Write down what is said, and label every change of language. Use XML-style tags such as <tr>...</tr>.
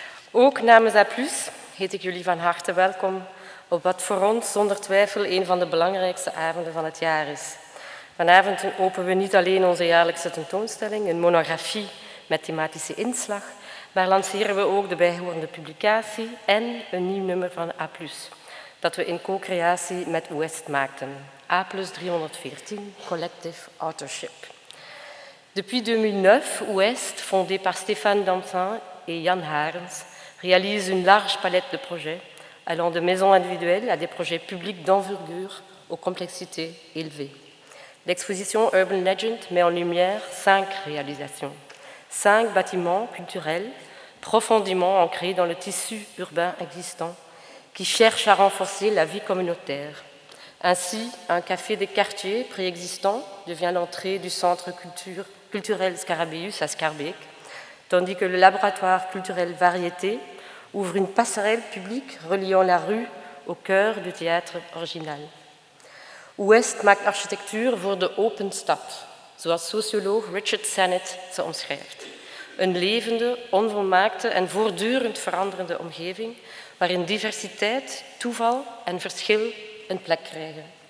<nl>Ook namens A+ heet ik jullie van harte welkom op wat voor ons zonder twijfel een van de belangrijkste avonden van het jaar is. Vanavond openen we niet alleen onze jaarlijkse tentoonstelling, een monografie met thematische inslag, maar lanceren we ook de bijhorende publicatie en een nieuw nummer van A+. dat we in co-creatie met Ouest maakten. A+314, Collective Authorship.</nl> <fr>Depuis 2009, Ouest, fondé par Stéphane Dantin et Jan Harens, réalise une large palette de projets, allant de maisons individuelles à des projets publics d'envergure aux complexités élevées. L'exposition Urban Legend met en lumière 5 réalisations, 5 bâtiments culturels profondément ancrés dans le tissu urbain existant qui cherchent à renforcer la vie communautaire. Ainsi, un café des quartiers préexistant devient l'entrée du centre culturel Scarabeus à Schaerbeek, tandis que le laboratoire culturel Variété ouvre une passerelle publique reliant la rue au cœur du théâtre original.</fr> <nl>Ouest maakt architectuur voor de open stad, zoals socioloog Richard Sennett ze omschrijft. Een levende, onvolmaakte en voortdurend veranderende omgeving waarin diversiteit, toeval en verschil een plek krijgen.</nl>